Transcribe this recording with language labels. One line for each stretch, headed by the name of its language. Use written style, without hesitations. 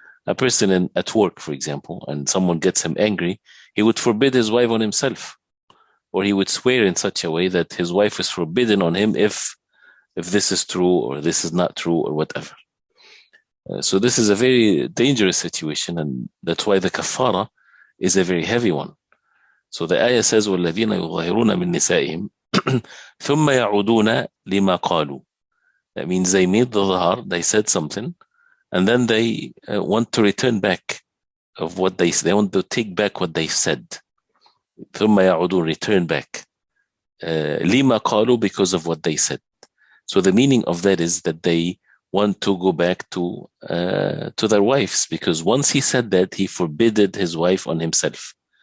English: A person at work, for example, and someone gets him angry, he would forbid his wife on himself. Or he would swear in such a way that his wife is forbidden on him if this is true or this is not true or whatever. So this is a very dangerous situation, and that's why the kafara is a very heavy one. So the ayah says,
Arabic: وَالَّذِينَ يُظَاهِرُونَ مِن نِسَائِهِمْ ثُمَّ يَعُودُونَ لِمَا قَالُوا.
English: That means they made the dhahar, they said something, and then they want to return back of what they want to take back what they said.
Arabic: ثُمَّ يَعُودُونَ,
English: return back.
Arabic: لِمَا قَالُوا,
English: because of what they said. So the meaning of that is that they want to go back to their wives, because once he said that, he forbidded his wife on himself.